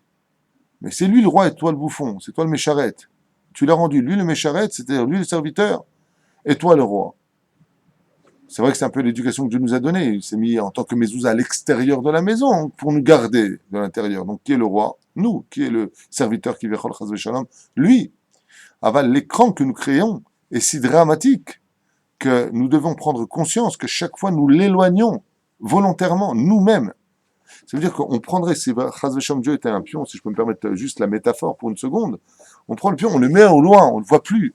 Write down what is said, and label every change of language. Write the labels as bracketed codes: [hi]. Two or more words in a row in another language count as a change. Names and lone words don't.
[fr] Mais c'est lui le roi et toi le bouffon, c'est toi le mécharette. Tu l'as rendu, lui le mécharette, c'est-à-dire lui le serviteur, et toi le roi. C'est vrai que c'est un peu l'éducation que Dieu nous a donnée. Il s'est mis en tant que mezouza à l'extérieur de la maison pour nous garder de l'intérieur. Donc qui est le roi? nous, qui est le serviteur qui [he] וכל חס ושלום, [fr] lui. Aval, l'écran que nous créons est si dramatique que nous devons prendre conscience que chaque fois nous l'éloignons volontairement, nous-mêmes. Ça veut dire qu'on prendrait, si [he] חס ושלום [fr] Dieu était un pion, si je peux me permettre juste la métaphore pour une seconde, on prend le pion, on le met au loin, on ne le voit plus.